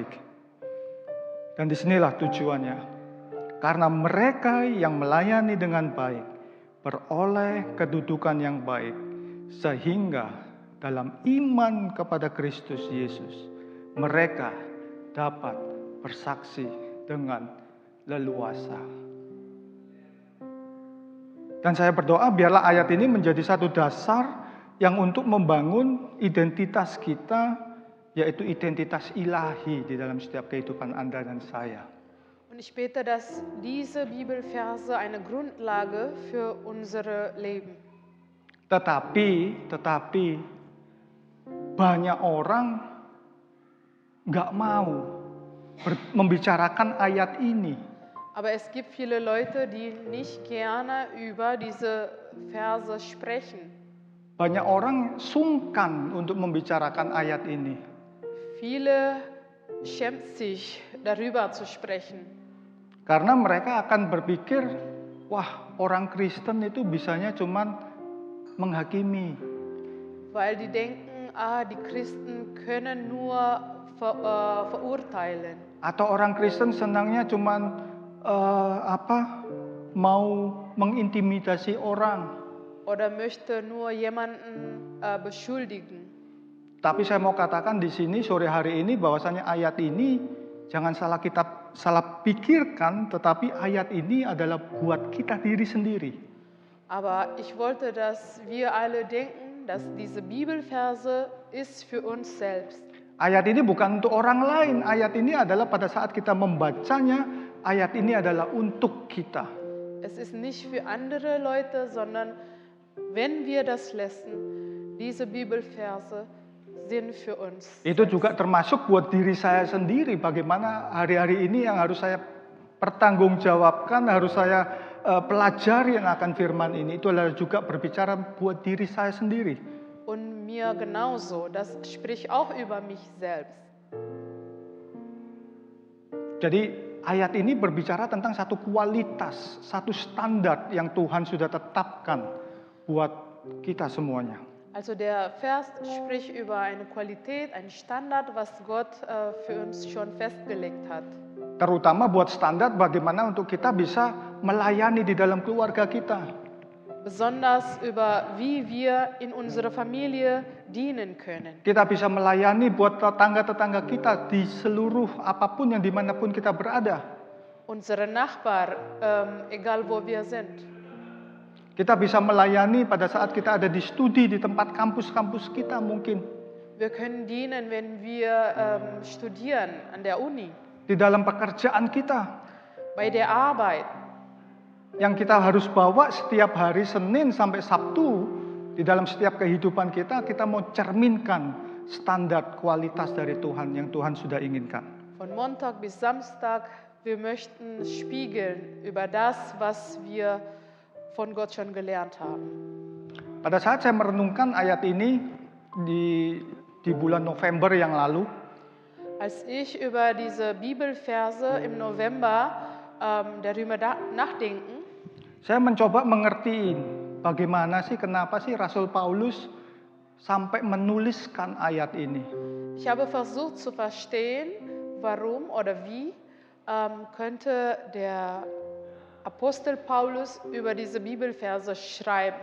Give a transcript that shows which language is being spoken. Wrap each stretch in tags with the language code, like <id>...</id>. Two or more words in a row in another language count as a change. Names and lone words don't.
<id>Dan disinilah tujuannya. Karena mereka yang melayani dengan baik, beroleh kedudukan yang baik, sehingga dalam iman kepada Kristus Yesus, mereka dapat bersaksi dengan leluasa. Dan saya berdoa biarlah ayat ini menjadi satu dasar yang untuk membangun identitas kita, yaitu identitas ilahi di dalam setiap kehidupan Anda dan saya.</id> <de>Und ich bete, dass diese Bibelverse eine Grundlage für unsere Leben.</de> <id>Tetapi banyak orang nggak mau membicarakan ayat ini.</id> <de>Aber es gibt viele Leute, die nicht gerne über diese Verse sprechen.</de> <id>Banyak orang sungkan untuk membicarakan ayat ini.</id> <de>Viele schämt sich, darüber zu sprechen.</de> <id>Karena mereka akan berpikir, wah orang Kristen itu bisanya cuman menghakimi.</id> <de>Weil die denken, die Christen können nur verurteilen.</de> <id>Atau orang Kristen senangnya cuman mau mengintimidasi orang.</id> <de>Oder möchte nur jemanden beschuldigen.</de> <id>Tapi saya mau katakan di sini sore hari ini bahwasanya ayat ini jangan salah pikirkan, tetapi ayat ini adalah buat kita diri sendiri.</id> <de>Aber ich wollte, dass wir alle denken, dass diese Bibelverse ist für uns selbst.</de> <id>Ayat ini bukan untuk orang lain, ayat ini adalah pada saat kita membacanya, ayat ini adalah untuk kita.</id> <de>Es ist nicht für andere Leute, sondern wenn wir das lesen, diese Bibelverse sind für uns.</de> <id>Itu juga termasuk buat diri saya sendiri, bagaimana hari-hari ini yang harus saya pertanggungjawabkan, harus saya pelajari yang akan firman ini. Itu adalah juga berbicara buat diri saya sendiri.</id> <de>Und mir genauso, das spricht auch über mich selbst.</de> <id>Jadi ayat ini berbicara tentang satu kualitas, satu standar yang Tuhan sudah tetapkan buat kita semuanya.</id> <de>Also der Vers spricht über eine Qualität, einen Standard, was Gott für uns schon festgelegt hat.</de> <id>Terutama buat standar bagaimana untuk kita bisa melayani di dalam keluarga kita.</id> <de>Besonders über wie wir in unserer Familie dienen können.</de> <id>Kita bisa melayani buat tetangga-tetangga kita di seluruh apapun yang dimanapun kita berada.</id> <de>Unsere Nachbarn, egal wo wir sind.</de> <id>Kita bisa melayani pada saat kita ada di studi di tempat kampus-kampus kita mungkin.</id> <de>Wir können dienen, wenn wir studieren an der Uni.</de> <id>Di dalam pekerjaan kita.</id> <de>Bei der Arbeit.</de> <id>Yang kita harus bawa setiap hari Senin sampai Sabtu. Di dalam setiap kehidupan kita mau cerminkan standar kualitas dari Tuhan yang Tuhan sudah inginkan.</id> <de>Von Montag bis Samstag, wir möchten spiegeln über das, was wir von Gott schon gelernt haben.</de> <id>Pada saat saya merenungkan ayat ini di bulan November yang lalu,</id> <de>als ich über diese Bibelverse im November darüber nachdenken,</de> <id>saya mencoba mengertiin bagaimana sih, kenapa sih Rasul Paulus sampai menuliskan ayat ini?</id> <de>Ich habe versucht zu verstehen, warum oder wie könnte der Apostel Paulus über diese Bibelverse schreiben.</de>